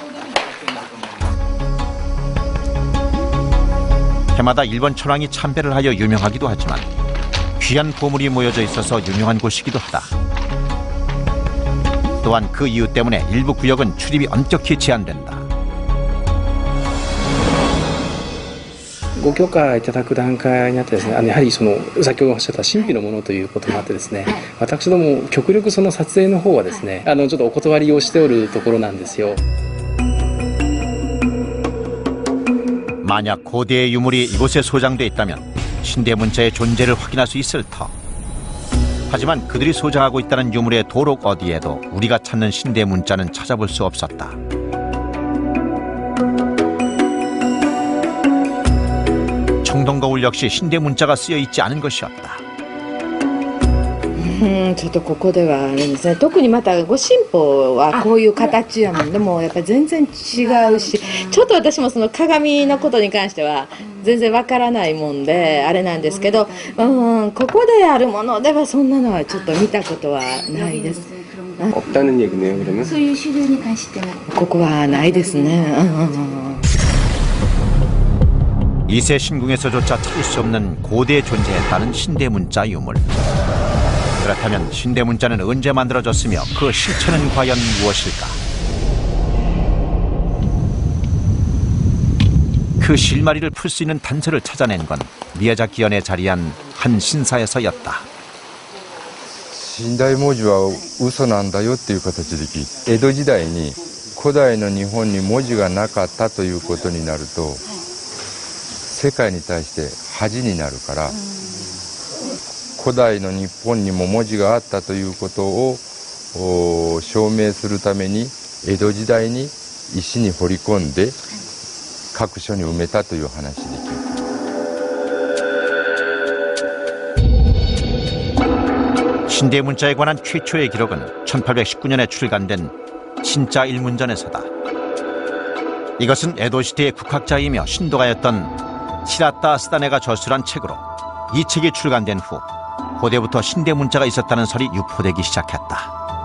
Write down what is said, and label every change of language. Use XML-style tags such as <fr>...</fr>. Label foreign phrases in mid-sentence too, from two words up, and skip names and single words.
<ko>해마다 일본 천황이 참배를 하여 유명하기도 하지만 귀한 보물이 모여져 있어서 유명한 곳이기도 하다. 또한 그 이유 때문에 일부 구역은 출입이 엄격히 제한된다.</ko> <ja>ご許可いただく段階にあってですね、やはりその先ほどおっしゃった神秘のものということもあってですね、私ども極力その撮影の方はですね、ちょっとお断りをしておるところなんですよ。</ja> <ko>만약 고대의 유물이 이곳에 소장돼 있다면 신대 문자의 존재를 확인할 수 있을 터. 하지만 그들이 소장하고 있다는 유물의 도록 어디에도 우리가 찾는 신대 문자는 찾아볼 수 없었다. 청동거울 역시 신대 문자가 쓰여 있지 않은 것이었다.</ko> <ja>ちょっとここではあれですね。特にまたご神宝はこういう形やもんでもやっぱ全然違うし、ちょっと私もその鏡のことに関しては全然わからないもんであれなんですけど、ここであるものではそんなのはちょっと見たことはないです。</ja> <ko>없다는 얘기네요, 그러면?</ko> <ja>そういう資料に関してはここはないですね。</ja> <ko>이세 신궁에서조차 찾을 수 없는 고대에 존재했다는 신대 문자 유물. 그렇다면 신대 문자는 언제 만들어졌으며 그 실체는 과연 무엇일까? 그 실마리를 풀 수 있는 단서를 찾아낸 건 미야자키현에 자리한 한 신사에서였다.</ko> <ja>寝台文字は嘘なんだよっていう形で聞いて、江戸時代に古代の日本に文字がなかったということになると、世界に対して恥になるから、古代の日本にも文字があったということを証明するために江戸時代に石に彫り込んで各所に埋めたという話で聞いて。</ja> <ko>신대 문자에 관한 최초의 기록은 1819년에 출간된 신자 일문전에서다. 이것은 에도 시대의 국학자이며 신도가였던 시라타 스다네가 저술한 책으로 이 책이 출간된 후 고대부터 신대 문자가 있었다는 설이 유포되기 시작했다.</ko>